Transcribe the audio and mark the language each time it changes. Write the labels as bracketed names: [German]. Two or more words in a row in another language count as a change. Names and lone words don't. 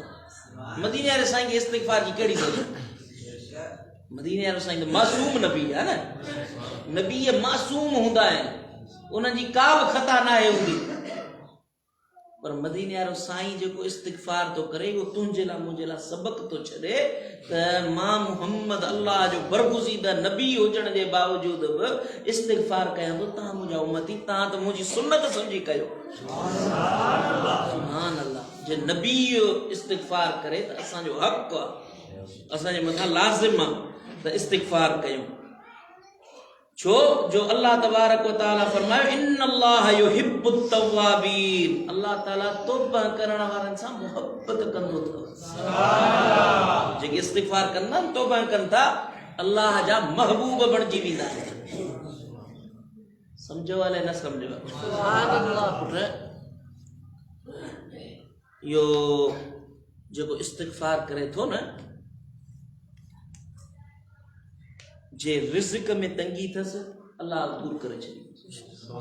[Sindhi] मदीने वारे साईं खे इस्तिग़फ़ार जी कहिड़ी ज़रूरत? मदीने वारो साईं त मासूम नबी आहे न, नबी मासूम हूंदा आहिनि, उन्हनि जी का बि ख़ता न आहे हूंदी, पर मदीने वारो साईं जेको इस्तिग़फ़ार थो करे उहो तुंहिंजे लाइ मुंहिंजे लाइ सबक थो छॾे त मां मोहम्मद अल्लाह जो बरगुज़ीदा नबी हुजण जे बावजूद बि इस्तिग़फ़ार कयां थो। तव्हां मुंहिंजा उम्मती, तव्हां त मुंहिंजी सुन्नत सम्झी कयो। [Arabic] سبحان الله, [Sindhi] जे नबी इस्तिग़फ़ार करे त असांजो हक़ आहे, असांजे मथां लाज़िम आहे त इस्तिग़फ़ार कयूं। छो जो [Arabic] الله تبارك وتعالى [Sindhi] फरमायो [Arabic] إن الله يحب التوابين, [Sindhi] अल्लाह ताला तौबा करण वारनि सां मोहब्बत कंदो अथव। जेके इस्तिग़फ़ार कंदा आहिनि, तौबा कनि था, अल्लाह जा महबूब बणिजी वेंदा आहिनि। सम्झो वाले न सम्झो, इहो जेको इस्तिग़फ़ार करे थो न, जे रिज़्क़ में तंगी अथसि अल्लाह दूर करे छॾींदो।